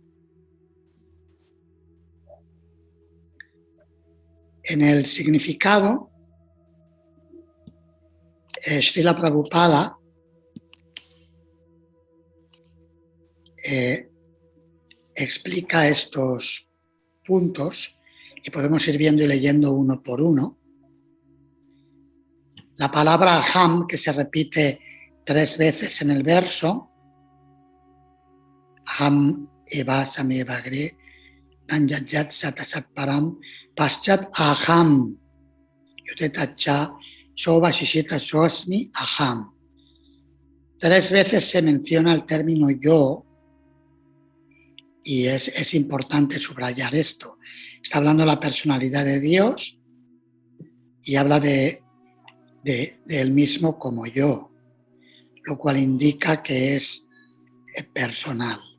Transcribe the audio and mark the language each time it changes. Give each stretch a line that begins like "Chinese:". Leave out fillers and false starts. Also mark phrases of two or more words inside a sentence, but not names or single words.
Spanish: En el significado, Srila Prabhupada explica estos puntos y podemos ir viendo y leyendo uno por uno. La palabra aham, que se repite 3 veces en el verso,
Sanskrit: अहम् एव समेवग्रे नन्जजत् सतसत् परम् पश्चत् अहम् युतेतच सोबशिशित सोस्मि अहम्.
Spanish: 3 veces se menciona el término yo y es importante subrayar esto. Está hablando de la personalidad de Dios y habla de él mismo como yo, lo cual indica que es personal.